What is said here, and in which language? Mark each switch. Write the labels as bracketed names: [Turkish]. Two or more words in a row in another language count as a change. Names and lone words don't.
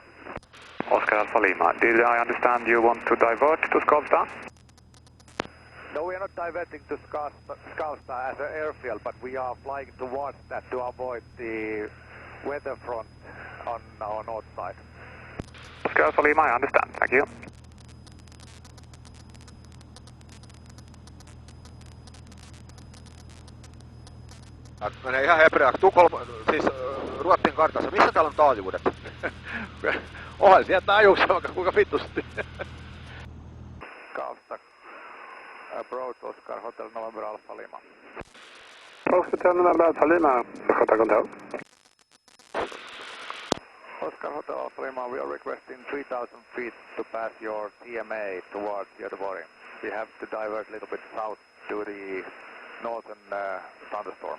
[English] Oscar Alpha Lima, did I understand you want to divert to Skavsta? No, we are not diverting to Skavsta as an airfield, but we are flying towards that to avoid the weather front on our north side. Oscar Alpha Lima, I understand. Thank you. [Finnish] Menee ihan hebreaksi. Siis Ruotsin kartassa. Missä täällä on taajuudet? Onhan sieltä ajuksi vaikka kuinka vitusti. [English] Skavsta, approach Oscar Hotel November Alpha Lima. Hotel November Alpha Lima, Hotel Control. Oscar Hotel Alpha Lima, we are requesting 3000 feet to pass your TMA towards Göteborg. We have to divert a little bit south to the northern thunderstorm.